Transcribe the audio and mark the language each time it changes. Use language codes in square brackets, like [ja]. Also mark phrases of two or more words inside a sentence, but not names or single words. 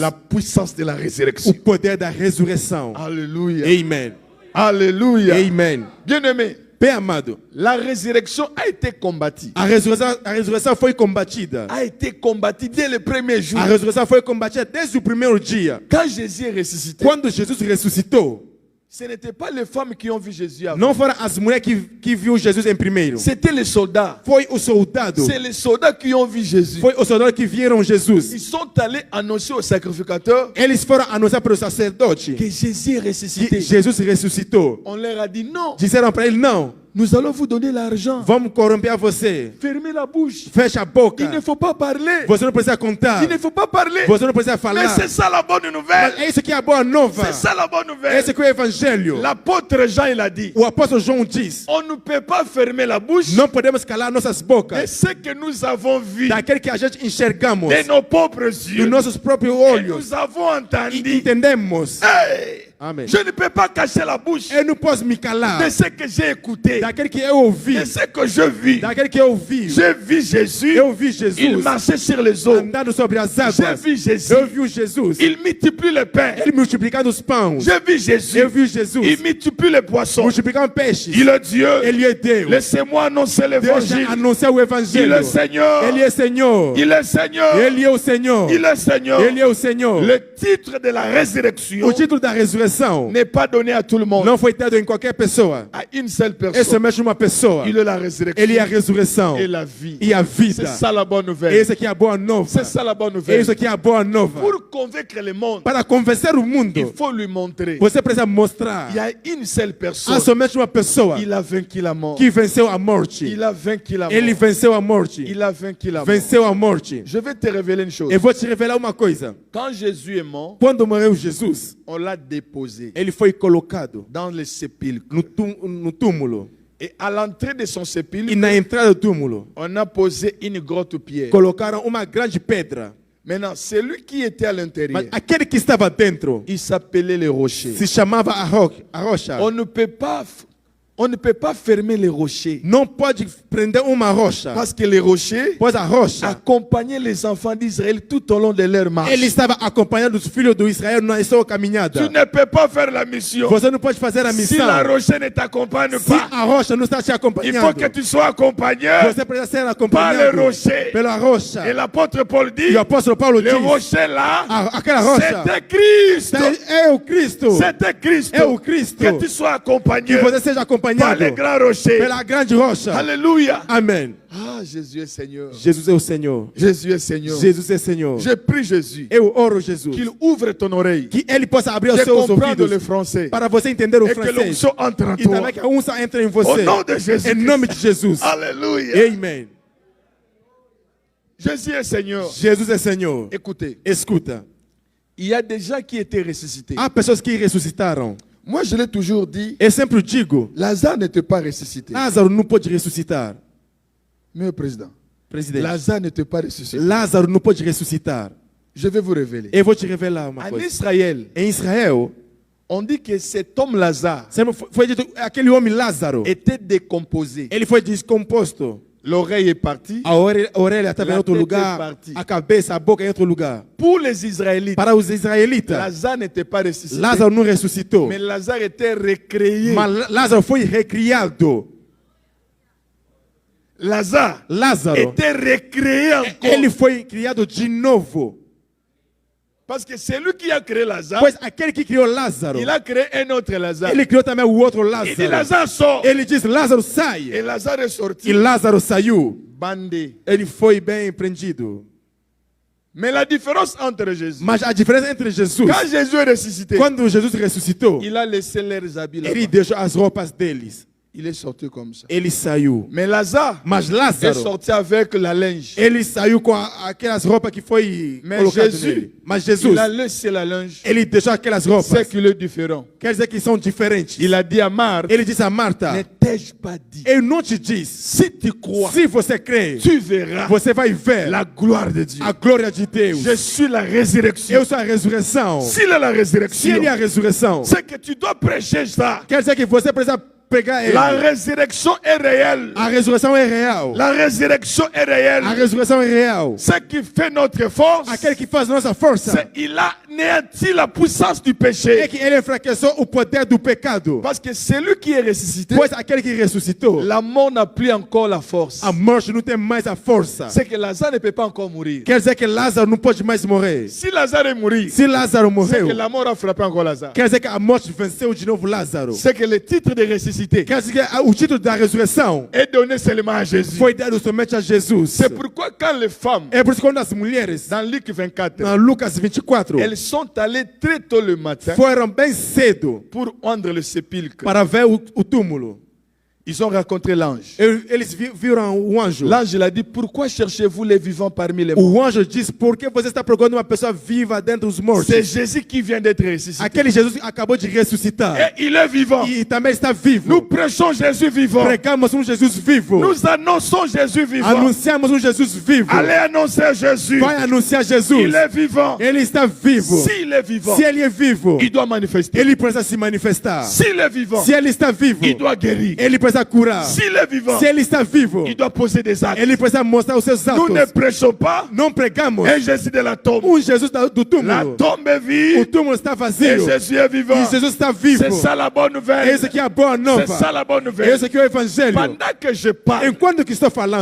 [fr] la puissance de la [pt] o [fr] résurrection. [pt] poder da ressurreição. [fr] Alléluia. [pt] Amen. [fr] Alléluia. [pt] Amen. [fr] Bien-aimé, [pt] Bem amado, [fr] la résurrection a été combattue. [pt] a ressurreição foi combatida. [fr] A été combattue dès le premier jour. [pt] A ressurreição foi combatida desde o primeiro dia. [fr] Quand Jésus est ressuscité, [pt] Quando Jesus ressuscitou, [fr] ce n'étaient pas les femmes qui ont vu Jésus avant. [pt] não foram as mulheres que viu Jesus em primeiro. [fr] C'était les soldats. [pt] Foi o soldado. [fr] C'est les soldats qui ont vu Jésus. [pt] Foi os soldados que viram Jesus. [fr] Ils sont allés annoncer au sacrificateur [pt] Eles foram anunciar para o sacerdote [fr] que Jésus est [pt] que [fr] ressuscité. [pt] Jesus ressuscitou. [fr] On leur a dit non, [pt] Disseram para ele, não, [fr] nous allons vous donner l'argent. [pt] vamos corromper você. [fr] Fermez la bouche. [pt] Fecha a boca. [fr] Il ne faut pas parler. [pt] Você não precisa contar. [fr] Il ne faut pas parler. [pt] Você não precisa [fr] Mais [pt] falar. [fr] c'est ça la bonne [pt] Mas [fr] nouvelle. [pt] é isso que é a boa nova. [fr] C'est ça la bonne nouvelle. [pt] Esse que é o evangelho. [fr] L'apôtre Jean, il a dit, [pt] O apóstolo João diz, [fr] on ne peut pas fermer la bouche [pt] não podemos calar nossas [fr] de [pt] bocas [fr] ce que nous avons vu [pt] daquele que a gente enxergamos [fr] de nos propres [pt] dos [fr] yeux. [pt] nossos próprios [fr] Et [pt] olhos [fr] nous avons [pt] e [fr] entendu. [pt] entendemos. [fr] Hey, [pt] Amém. [fr] je ne peux pas cacher la bouche [pt] Eu não posso me calar [fr] de ce que j'ai écouté, [pt] daquele que eu ouvi, [fr] de ce que je vis. [pt] daquele que eu ouvi. [fr] J'ai vu Jésus, [pt] Eu vi [fr] il [pt] Jesus [fr] marchait sur les eaux. [pt] andando sobre as [fr] J'ai [pt] águas. [fr] vu Jésus, [pt] Eu vi o Jesus. [fr] il multiplie le pain. [pt] Ele multiplicando os pães. [fr] J'ai vu Jésus, [pt] Eu vi Jesus [fr] il multiplie les poissons. [pt] multiplicando peixes. [fr] Il est Dieu. [pt] Ele é Deus. [fr] Laissez-moi annoncer l'évangile. [pt] Deixa anunciar o [fr] Il [pt] evangelho. [fr] est Seigneur. [pt] Ele é Senhor. [fr] Il est Seigneur. [pt] Ele é o Senhor. [fr] Il est Seigneur. [pt] Ele é o Senhor. [fr] Le titre de la résurrection [pt] O título da ressurreição ressurreição [fr] n'est pas donné à tout le monde, [pt] não foi dado em qualquer pessoa. [fr] à une seule [pt] É [fr] personne. [pt] somente uma pessoa. [fr] Il est la résurrection [pt] Ele é a ressurreição [fr] et la vie. [pt] e a [fr] C'est [pt] vida. [fr] ça la bonne nouvelle. [pt] Essa aqui é a boa nova. [fr] C'est ça la bonne [pt] É [fr] nouvelle. [pt] isso aqui é a boa nova. [fr] Pour convaincre le monde, [pt] Para convencer o [fr] il [pt] mundo, [fr] faut lui montrer. [pt] você precisa mostrar. [fr] Il y a une seule personne. [pt] Há somente uma pessoa [fr] Il a vaincu la mort. [pt] que venceu a morte. [fr] Il a vaincu la [pt] Ele [fr] mort. [pt] venceu a morte. [fr] Il a vaincu la mort. [pt] Venceu a morte. [fr] Je vais te révéler une chose. [pt] Eu vou te revelar uma coisa. [fr] Quand Jésus est mort, [pt] Quando morreu Jesus, [fr] on l'a déposé [pt] ele foi colocado [fr] dans le sépulcre. [pt] no túmulo. [fr] Et à l'entrée de son [pt] E [fr] sépulcre, [pt] na entrada do túmulo, [fr] on a posé une grotte pierre. [pt] colocaram uma grande pedra. [fr] Maintenant, celui qui était à l'intérieur, [pt] Mas aquele que estava dentro [fr] il s'appelait le rocher. [pt] se chamava a rocha. [fr] On ne peut pas fermer les rochers. [pt] Não pode prender uma rocha. [fr] Parce que les rochers [pt] Pois a rocha, [fr] accompagnaient les enfants d'Israël tout au long de leur marche. [pt] ele estava acompanhando os filhos do Israel na sua caminhada. [fr] Tu ne peux pas faire la mission [pt] Você não pode fazer a [fr] si [pt] missão [fr] la rocher ne t'accompagne [pt] se [fr] pas. [pt] a rocha não está te [fr] Il [pt] acompanhando. [fr] faut que tu sois accompagné. [pt] Você precisa ser [fr] Par [pt] acompanhado [fr] le rocher. [pt] pela rocha. [fr] Et l'apôtre Paul dit, [pt] E o apóstolo Paulo [fr] le [pt] diz: [fr] rocher là, [pt] aquela rocha [fr] c'était Christ. [pt] é o Cristo. [fr] C'était Christ. [pt] É o Cristo. [fr] Que tu sois accompagné [pt] Que você seja [fr] par [pt] acompanhado [fr] les grands rochers. [pt] pela grande rocha. [fr] Alléluia. [pt] Amém. [fr] Ah, Jésus est Seigneur. [pt] Jesus é o Senhor. [fr] Jésus est Seigneur. [pt] Jesus é Senhor. [fr] Je prie Jésus [pt] Eu oro Jesus [fr] qu'il ouvre ton oreille. [pt] que ele possa abrir os [fr] De [pt] seus [fr] comprendre le [pt] ouvidos [fr] français. [pt] para você entender o [fr] Et que [pt] francês [fr] l'onction entre en [pt] e [fr] toi. [pt] também que a unção entre em [fr] Au [pt] você. [fr] nom de Jésus. [pt] Em nome de Jesus. [fr] Alléluia. [pt] Amém. [fr] Jésus est Seigneur. [pt] Jesus é Senhor. [fr] Écoutez, [pt] Escuta. [fr] il y a des gens qui étaient ressuscités. [pt] Há pessoas que ressuscitaram. [fr] Moi, je l'ai toujours dit, [pt] Eu sempre digo, [fr] Lazare n'était pas ressuscité. [pt] Lázaro não pode ressuscitar. [fr] Meu président, [pt] Presidente. [fr] Lazare n'était pas ressuscité. [pt] Lázaro não pode ressuscitar. [fr] Je vais vous révéler. [pt] Eu vou te revelar uma [fr] En [pt] coisa. [fr] Israël, [pt] Em Israel, [fr] on dit que cet homme Lazare [pt] sempre foi dito aquele homem Lázaro. [fr] était décomposé. [pt] Ele foi descomposto. [fr] L'oreille est partie. [pt] A orelha estava em outro [fr] tête [pt] lugar. [fr] est partie. [pt] A cabeça, a boca em outro lugar. [fr] Pour les Israélites, [pt] Para os israelitas, [fr] Lazare n'était pas ressuscité. [pt] Lázaro não ressuscitou. [fr] Mais Lazare était recréé. [pt] Mas Lázaro foi recriado. [fr] Lazare [pt] Lázaro, [fr] était recréé [pt] ele [fr] encore. [pt] foi criado de novo. [fr] Parce que c'est lui qui a créé Lazare. [pt] Pois aquele que criou Lázaro, [fr] Il a créé un autre Lazare. [pt] ele criou também o outro [fr] Il dit [pt] Lázaro. [fr] Lazare sort. [pt] Ele diz, Lázaro [fr] Et [pt] sai. [fr] Lazare est sorti. [pt] E Lázaro saiu. [fr] Bandé. [pt] Ele foi bem prendido. [fr] Mais la différence entre Jésus, [pt] Mas a diferença entre Jesus, [fr] quand Jésus est ressuscité, [pt] quando Jesus ressuscitou, [fr] il a laissé leurs habits là-bas. [pt] ele deixou as roupas deles. [fr] Il est sorti comme ça. [pt] Ele saiu. [fr] Mais Lazare [pt] Mas [fr] est [pt] Lázaro, [fr] sorti avec la linge. [pt] ele saiu com aquelas roupas que foi Mas colocado Jesus, nele. Mas Jesus, [fr] Il a laissé la linge. [pt] ele deixou aquelas [fr] C'est [pt] roupas. [fr] qu'il est différent. [pt] Quer dizer que são diferentes. [fr] Il a dit à Marthe, [pt] Ele disse a Marta, [fr] ne t'ai-je pas dit, [pt] eu não te disse. [fr] si tu crois, [pt] Se você crê, [fr] tu verras [pt] você vai ver [fr] la gloire de Dieu. [pt] a glória de Deus. [fr] Je suis la résurrection. [pt] Eu sou a ressurreição. [fr] S'il est la [pt] Se [fr] résurrection, [pt] ele é a ressurreição, [fr] c'est que tu dois prêcher ça. [pt] quer dizer que você precisa pegar ele. [fr] La résurrection est réelle. [pt] A ressurreição é real. [fr] La résurrection est réelle. [pt] A ressurreição é real. [fr] Ce qui fait notre force, [pt] Aquele que faz nossa força [fr] c'est qu'il a néanti la puissance du [pt] é [fr] péché. [pt] que ele enfraqueceu o poder do pecado. [fr] Parce que celui qui est ressuscité, [pt] Pois aquele que ressuscitou, [fr] la mort n'a plus encore la force. [pt] a morte não tem mais a força. [fr] C'est que Lazare ne peut pas encore mourir. [pt] Quer dizer que Lázaro não pode mais morrer. [fr] Si Lazare est mort, [pt] Se Lázaro [fr] c'est [pt] morreu, [fr] que la mort a frappé encore Lazare. [pt] quer dizer que a morte venceu de novo Lázaro. [fr] C'est que le titre de ressuscité [pt] Quer dizer que o título da ressurreição [fr] est donné seulement à Jésus. [pt] foi dado somente a Jesus. [fr] C'est pourquoi quand les femmes, [pt] É por isso que quando as mulheres, [fr] dans Luc 24, [pt] na Lucas 24, [fr] elles sont allées très tôt le matin [pt] foram bem cedo [fr] pour rendre le sépulcre, [pt] para ver o túmulo. [fr] ils ont rencontré l'ange. [pt] Eles viram o anjo. [fr] L'ange il a dit, pourquoi cherchez-vous les vivants parmi les morts? [pt] O anjo disse, por que você está procurando uma pessoa viva dentro dos mortos? [fr] C'est Jésus qui vient d'être ressuscité. [pt] Aquele Jesus acabou de ressuscitar. [fr] Et il est vivant. [pt] E também está vivo. [fr] Nous prêchons Jésus vivant. [pt] Pregamos Jesus vivo. [fr] Nous annonçons Jésus vivant. [pt] Anunciamos Jesus vivo. [fr] Allez annoncer Jésus. [pt] Vai anunciar Jesus. [fr] Il est vivant. [pt] Ele está vivo. [fr] S'il est vivant, [pt] Se ele é vivo, [fr] il doit manifester. [pt] ele precisa se manifestar. [fr] S'il est vivant, [pt] Se ele está vivo, [fr] il doit guérir. [pt] ele precisa precisa curar. [fr] S'il est vivant, [pt] Se ele está vivo, [fr] il doit poser des actes. [pt] ele precisa mostrar os seus [fr] Nous ne [pt] atos. [fr] prêchons pas [pt] Não pregamos [fr] un Jésus de la tombe. [pt] Jesus do [fr] La [pt] túmulo. [fr] tombe est [pt] O [fr] vide [pt] túmulo está [fr] et [pt] vazio. [fr] Jésus est vivant. [pt] E Jesus está vivo. [fr] C'est ça la bonne nouvelle. [pt] Essa aqui é a boa [fr] C'est [pt] nova. [fr] ça la bonne nouvelle. [pt] Esse aqui é o evangelho. [fr] Pendant que je parle, [pt] Enquanto que estou falando,